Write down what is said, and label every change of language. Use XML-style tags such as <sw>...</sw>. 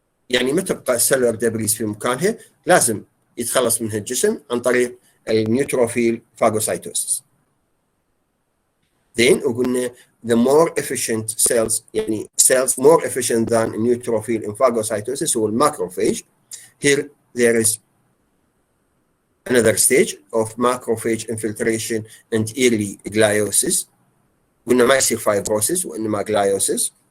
<ar>يعني ما تبقى cellular debris في مكانها لازم يتخلص منها الجسم عن طريق النيوتروفيل phagocytosis.</ar> <en>Then وقلنا the more efficient cells يعني cells more efficient than neutrophil in phagocytosis هو macrophage. Here there is another stage of macrophage infiltration and early gliosis.</en> <ar>قلنا ما يصير fibrosis وإنما gliosis.</ar>